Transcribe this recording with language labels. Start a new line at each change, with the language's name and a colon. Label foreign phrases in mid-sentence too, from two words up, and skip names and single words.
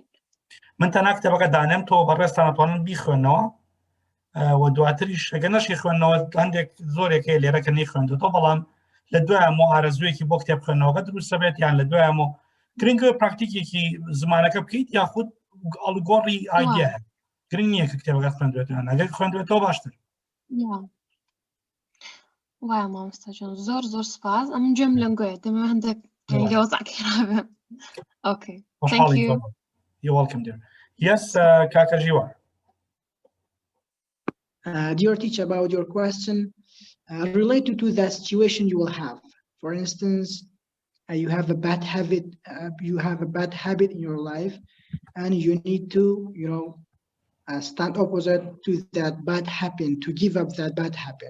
Central Kurdish: من تەنها کتێبەکە دانێم تۆ بەڕێستان ئەتوانن بیخوێنەوە و دواتریش ئەگەر نەشی خوێندنەوە هەندێک زۆرێک هەیە لێرە کە نەیخوێندوێتەوە بەڵام لە دوایەمەوە ئارەزوویەکی بۆ کتێب خوێندنەوەکە دروستە بێت یان لە دوایەمەوە گرنگە پراکتیکێکی زمانەکە بکەیت یاخود ئەڵگۆڕی ئایدیا گرنگ نییە کە کتێبەکە خوێندوێتیان ئەگەر خوێندوێتەوە باشتر وایە مامۆستا جان زۆر سپاس ئەمن گوێم لەنگۆیە دەمە هەندێک لەوەزاکێرابێ اوكي
English: thank you you're welcome dear yes Kaka Jiwa. Dear teacher, about your question related to the situation you will have. For instance, you have a bad habit in your life, and you need to, stand opposite to that bad habit, to give up that bad habit.